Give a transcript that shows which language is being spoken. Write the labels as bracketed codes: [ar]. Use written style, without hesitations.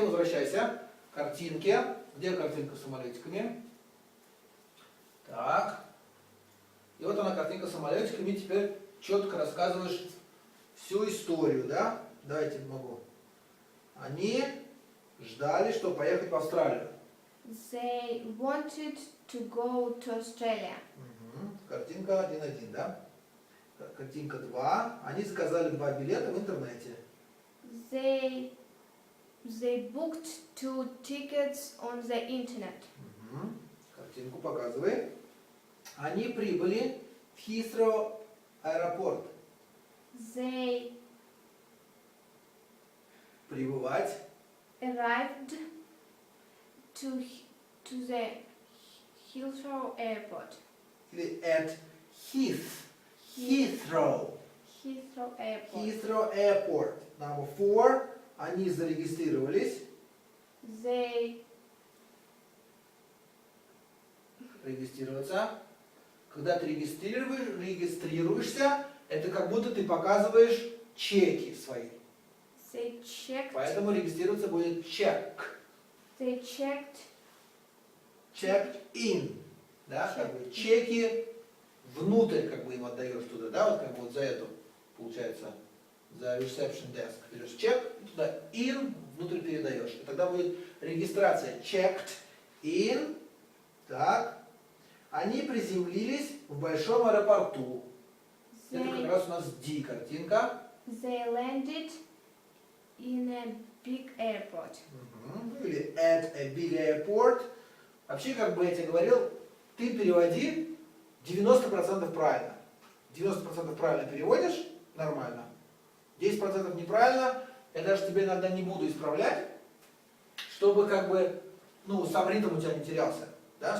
[ru] Возвращайся к картинке. Где картинка с самолетиками? Так. И вот она, картинка с самолетиками. И теперь четко рассказываешь всю историю, да? Давайте могу. Они ждали, чтобы поехать в Австралию. [en] They wanted to go to Australia. [ru] Картинка 1.1, да? Картинка 2. Они заказали 2 билета в интернете. [en] They booked 2 tickets on the internet. [ru] Картинку показывай. Они прибыли в Хитроу аэропорт. [en] They [ru] Прибывать. [en] arrived to the Heathrow Airport. [ru] Или [en] at Heathrow. Heathrow Airport. Heathrow Airport. Number 4. [ru] Они зарегистрировались. [en] They [ru] Регистрироваться. Когда ты регистрируешься, это как будто ты показываешь чеки свои. [en] checked. [ru] Поэтому регистрироваться будет check. [en] They checked. Checked in. [ru] Да, как бы чеки внутрь как бы им отдаешь туда, да, вот как бы вот за эту, получается, за reception desk. Берешь чек, и туда in, внутрь передаешь. И тогда будет регистрация checked in. Так. Они приземлились в большом аэропорту. Это как раз у нас D картинка. [en] They landed in a big airport. [ru] Или [en] at a big airport. [ru] Вообще, как бы я тебе говорил, ты переводи 90% правильно. 90% правильно переводишь, нормально. 10% неправильно, я даже тебе иногда не буду исправлять, чтобы как бы, ну, сам ритм у тебя не терялся. Да?